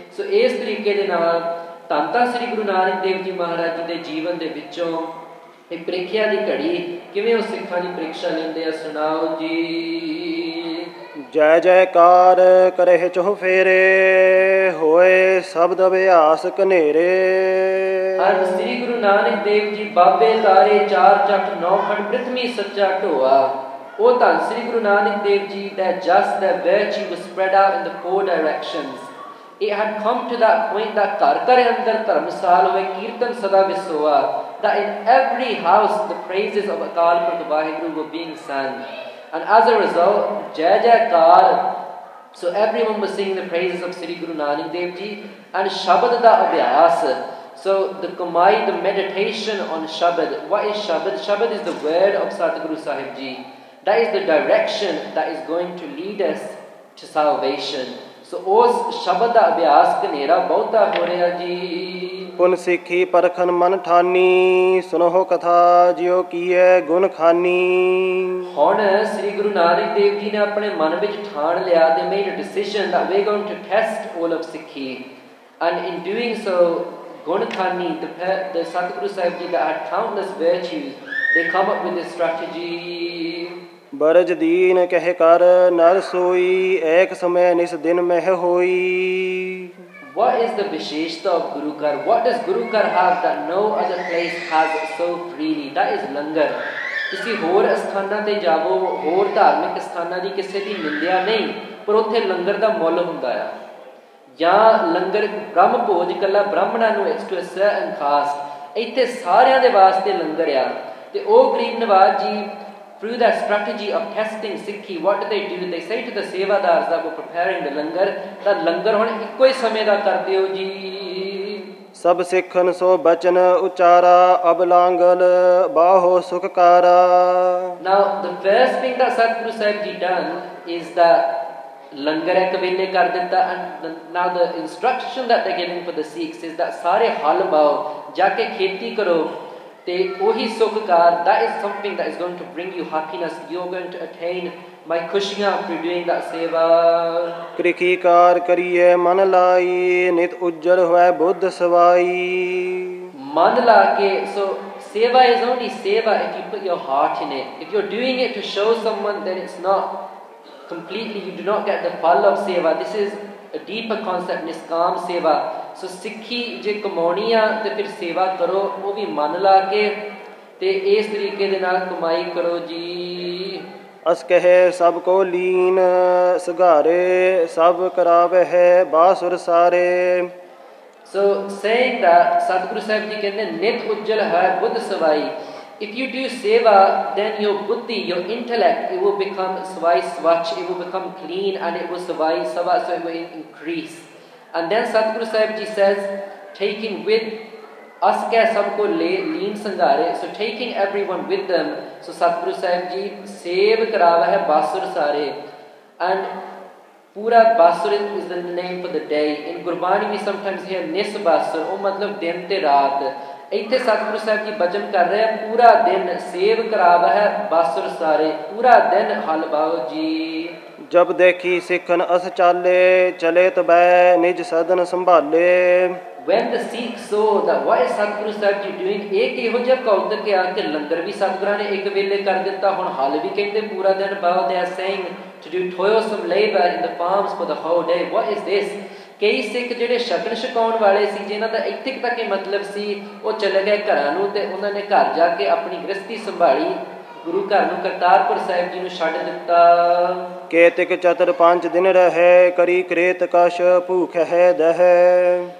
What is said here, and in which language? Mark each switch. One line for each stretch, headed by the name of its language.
Punjabi: ਸੋ ਇਸ ਤਰੀਕੇ ਦੇ ਨਾਲ ਧੰਨ ਧੰਨ ਸ੍ਰੀ ਗੁਰੂ ਨਾਨਕ ਦੇਵ ਜੀ ਮਹਾਰਾਜ ਜੀ ਦੇ ਜੀਵਨ ਦੇ ਵਿੱਚੋਂ ਇਹ ਪ੍ਰੀਖਿਆ ਦੀ ਘੜੀ ਕਿਵੇਂ ਉਹ ਸਿੱਖਾਂ ਦੀ ਪ੍ਰੀਖਿਆ ਲੈਂਦੇ ਆ, ਸੁਣਾਓ ਜੀ। ਜੈ ਜੈਕਾਰ ਕਰਹਿ ਚਹੁ ਫੇਰੇ, ਹੋਏ ਸ਼ਬਦ ਅਭਿਆਸ ਕਨੇਰੇ। ਅਰ ਸ੍ਰੀ ਗੁਰੂ ਨਾਨਕ ਦੇਵ ਜੀ ਬਾਬੇ ਤਾਰੇ ਚਾਰ ਚੱਕ ਨੌ ਖੰਡ ਪ੍ਰਿਥਵੀ ਸੱਚਾ ਢੋਆ। ਉਹ ਧੰਨ
English: Sri Guru Nanak Dev ji that just their virtue was spread out in the 4 directions. It had come to that point that
Punjabi: ਘਰ ਘਰ ਅੰਦਰ ਧਰਮਸਾਲ ਹੋਏ ਕੀਰਤਨ ਸਦਾ ਵਿਸੋਆ,
English: that in every house the praises of Akal Purkh Vaheguru were being sung. And as a result, Jai Jaikar, so everyone was singing the praises of Sri Guru Nanak Dev Ji, and
Punjabi: Shabad da Abhyas.
English: So the Kamai, the meditation on Shabad. What is Shabad? Shabad is the word of Satguru Sahib Ji. That is the direction that is going to lead us to salvation.
Punjabi: So ਉਸ ਸ਼ਬਦ ਦਾ ਅਭਿਆਸ ਕਨੇਰਾ ਬਹੁਤਾ ਹੋ ਰਿਹਾ ਜੀ। ਪੁਨ ਸਿੱਖੀ ਪਰਖਨ ਮਨ ਠਾਨੀ, ਸੁਨੋ ਕਥਾ ਜਿਉ ਕੀਏ ਗੁਣ ਖਾਨੀ। ਹੁਣ ਸ੍ਰੀ ਗੁਰੂ ਨਾਨਕ ਦੇਵ ਜੀ ਨੇ ਆਪਣੇ ਮਨ ਵਿੱਚ ਠਾਣ ਲਿਆ,
English: they made a decision that we're going to test all of Sikhi, and in doing so
Punjabi: ਗੁਣ ਖਾਨੀ,
English: the Satguru Sahib Ji that had countless virtues, they come up with this strategy।
Punjabi: ਬਰਜ ਦੀਨ ਕਹਿ ਕਰ ਨਰ ਸੋਈ, ਏਕ ਸਮੈ ਨਿਸ ਦਿਨ ਮਹਿ ਹੋਈ।
English: What is the Visheshta of Guru Kar? What does Guru Kar have that no other place has so freely? That is langar.
Punjabi: ਤੁਸੀਂ ਹੋਰ ਅਸਥਾਨਾਂ ਤੇ ਜਾਵੋ, ਹੋਰ ਧਾਰਮਿਕ ਅਸਥਾਨਾਂ ਦੀ ਕਿਸੇ ਦੀ ਨਿੰਦਿਆ ਨਹੀਂ, ਪਰ ਉੱਥੇ ਲੰਗਰ ਦਾ ਮੁੱਲ ਹੁੰਦਾ ਆ। ਜਾਂ ਲੰਗਰ ਬ੍ਰਹਮ ਭੋਜ ਇਕੱਲਾ ਬ੍ਰਾਹਮਣਾਂ ਨੂੰ ਟੂ ਅ ਸਰਟਨ ਕਾਸਟ, ਇੱਥੇ ਸਾਰਿਆਂ ਦੇ ਵਾਸਤੇ ਲੰਗਰ ਆ। ਤੇ ਉਹ ਗਰੀਬ ਨਵਾਜ਼ ਜੀ
English: through that strategy of testing Sikhi, what do? They say to the sevadars that were preparing the langar, that langar
Punjabi: ਹੁਣ ਇੱਕੋ ਹੀ ਸਮੇਂ ਦਾ ਕਰ ਦਿਓ ਜੀ। ਸਭ ਸਿੱਖਨ ਸੋ ਬਚਨ ਉਚਾਰਾ, ਅਬ ਲਾਂਗਲ ਬਾਹੋ ਸੁਖਕਾਰਾ।
English: Now the first thing that Satguru Sahib Ji done is that langar
Punjabi: ਇੱਕ ਵੇਲੇ ਕਰ ਦਿੱਤਾ,
English: and now the instruction that they're giving for the Sikhs is that
Punjabi: ਸਾਰੇ ਹਲ ਬਾਓ, ਜਾ ਕੇ ਖੇਤੀ ਕਰੋ, ਤੇ ਉਹੀ ਸੁਖਕਾਰ,
English: that is something that is going to bring you happiness. You're going to attain my ਖੁਸ਼ੀਆਂ through doing that seva.
Punjabi: ਕ੍ਰਿਖੀ ਕਾਰ ਕਰੀਏ ਮਨ ਲਾਈ, ਨਿਤ ਉਜਲ ਹੋਏ ਬੁੱਧ ਸਵਾਈ। ਮਨ ਲਾ ਕੇ,
English: so seva is only seva if you put your heart in it. If you're doing it to show someone, then it's not completely, you do not get the phal of seva. This is a deeper concept, niskam seva.
Punjabi: ਸੋ ਸਿੱਖੀ ਜੇ ਕਮਾਉਣੀ ਆ ਤੇ ਫਿਰ ਸੇਵਾ ਕਰੋ, ਉਹ ਵੀ ਮਨ ਲਾ ਕੇ, ਤੇ ਇਸ ਤਰੀਕੇ ਦੇ ਨਾਲ ਕਮਾਈ ਕਰੋ ਜੀ। ਅਸ ਕਹੇ ਸਭ ਕੋ ਲੀਨ, ਸਗਾਰੇ ਸਭ ਕਰਾਵੇ ਹੈ ਬਾਸੁਰ ਸਾਰੇ। ਸੋ
English: saying that
Punjabi: Satguru Sahib Ji ਕਹਿੰਦੇ ਨਿਤ ਉਜਲ ਹੈ ਬੁੱਧ ਸਵਾਈ।
English: If you do seva, then your buddhi, your intellect, it will become svai swach, it will become clean, and it will savai sava, so it will increase. And then Satguru Sahib Ji says, taking with us
Punjabi: kya sabko leen sangare,
English: so taking everyone with them. So Satguru Sahib Ji
Punjabi: sev karava hai basur sare,
English: And Pura Basur is the name for the day. In Gurbani we sometimes hear Nis Basur,
Punjabi: ਉਹ ਮਤਲਬ ਦਿਨ ਤੇ ਰਾਤ। ਇੱਥੇ ਸਤਿਗੁਰੂ ਸਾਹਿਬ ਜੀ ਬਚਨ ਕਰ ਰਹੇ ਆ, ਪੂਰਾ ਦਿਨ ਸੇਵ ਕਰਾਵਾ ਹੈ ਬਾਸੁਰ ਸਾਰੇ, ਪੂਰਾ ਦਿਨ ਹਲ ਬਾਓ ਜੀ। ਜਬ ਦੇਖੀ ਸਿੱਖਨ ਅਸ ਚਾਲੇ, ਚਲੇ ਤਬੈ ਨਿਜ ਸਦਨ ਸੰਭਾਲੇ।
English: When the Sikhs saw that what is Satguru Sahib Ji doing,
Punjabi: ਇਹ ਕਿਹੋ ਜਿਹਾ ਕੌਤਕ ਆ ਕਿ ਲੰਗਰ ਵੀ ਸਤਿਗੁਰਾਂ ਨੇ ਇੱਕ ਵੇਲੇ ਕਰ ਦਿੱਤਾ, ਹੁਣ ਹਲ ਵੀ ਕਹਿੰਦੇ ਪੂਰਾ ਦਿਨ bow.
English: They are saying to do toilsome labor in the farms for the whole day. What is this?
Punjabi: ਕਈ ਸਿੱਖ ਜਿਹੜੇ ਛਕਣ ਛਕਾਉਣ ਵਾਲੇ ਸੀ, ਜਿਨ੍ਹਾਂ ਦਾ ਇੱਥੇ ਤੱਕ ਹੀ ਮਤਲਬ ਸੀ, ਉਹ ਚਲੇ ਗਏ ਘਰਾਂ ਨੂੰ ਤੇ ਉਹਨਾਂ ਨੇ ਘਰ ਜਾ ਕੇ ਆਪਣੀ ਗ੍ਰਸਤੀ ਸੰਭਾਲੀ, ਗੁਰੂ ਘਰ ਨੂੰ ਕਰਤਾਰਪੁਰ ਸਾਹਿਬ ਜੀ ਨੂੰ ਛੱਡ ਦਿੱਤਾ। ਕੇਤਿਕ ਚਤੁਰ 5 ਦਿਨ ਰਹੇ, ਕਰੀ ਕ੍ਰੇਤ ਕਸ਼ ਭੂਖ ਹੈ ਦਹਿ।